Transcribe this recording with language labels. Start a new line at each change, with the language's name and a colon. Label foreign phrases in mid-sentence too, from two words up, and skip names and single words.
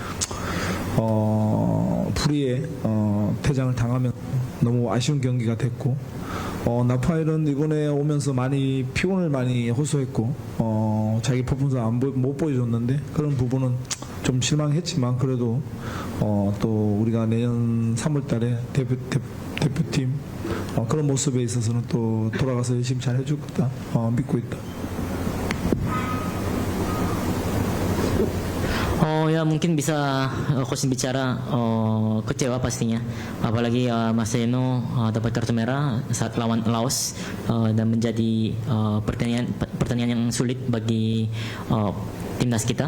Korean: 불의에 퇴장을 당하면 너무 아쉬운 경기가 됐고, 나파일은 이번에 오면서 많이 피곤을 많이 호소했고, 자기 퍼포먼스 못 보여줬는데 그런 부분은 좀 실망했지만 그래도 또 우리가 내년 3월달에 대표팀 그런 모습에 있어서는 또 돌아가서 열심히 잘 해줄 거다 믿고 있다.
Indonesian: Ya mungkin bisa coach bicara kecewa pastinya, apalagi Marcelino dapat kartu merah saat lawan Laos dan menjadi pertandingan yang sulit bagi timnas kita.